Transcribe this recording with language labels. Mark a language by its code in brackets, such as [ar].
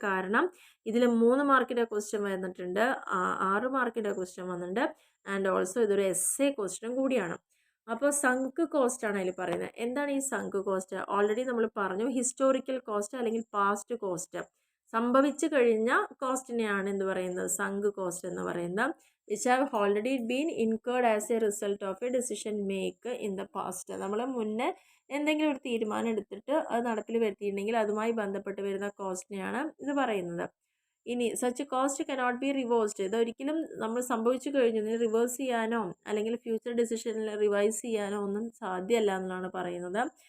[ml] കാരണം ഇതിൽ 3 മാർക്കിൻ്റെ ക്വസ്റ്റ്യൻ വന്നിട്ടുണ്ട്, 6 മാർക്കിൻ്റെ ക്വസ്റ്റ്യൻ വന്നിട്ടുണ്ട്, ആൻഡ് ഓൾസോ ഇതൊരു എസ്സേ ക്വസ്റ്റ്യൻ കൂടിയാണ്. അപ്പോൾ സങ്ക് കോസ്റ്റ് ആണ് അതിൽ പറയുന്നത്. എന്താണ് ഈ സങ്ക് കോസ്റ്റ്? ഓൾറെഡി നമ്മൾ പറഞ്ഞു, ഹിസ്റ്റോറിക്കൽ കോസ്റ്റ് അല്ലെങ്കിൽ പാസ്റ്റ് കോസ്റ്റ്, സംഭവിച്ചു കഴിഞ്ഞ കോസ്റ്റിനെയാണ് എന്ത് പറയുന്നത്, സങ്ക് കോസ്റ്റ് എന്ന് പറയുന്നത്. [en] which have already been incurred as a result of a decision make in the past. [ml] നമ്മൾ മുന്നേ എന്തെങ്കിലും ഒരു തീരുമാനം എടുത്തിട്ട് അത് നടപ്പിൽ വരുത്തിയിട്ടുണ്ടെങ്കിൽ അതുമായി ബന്ധപ്പെട്ട് വരുന്ന കോസ്റ്റിനെയാണ് ഇത് പറയുന്നത്. ഇനി [en] such cost cannot be reversed, [ml] ഇതൊരിക്കലും നമ്മൾ സംഭവിച്ചു കഴിഞ്ഞു ഇതിന് റിവേഴ്സ് ചെയ്യാനോ അല്ലെങ്കിൽ ഫ്യൂച്ചർ ഡിസിഷനിൽ റിവൈസ് ചെയ്യാനോ ഒന്നും സാധ്യമല്ല എന്നാണ് പറയുന്നത്.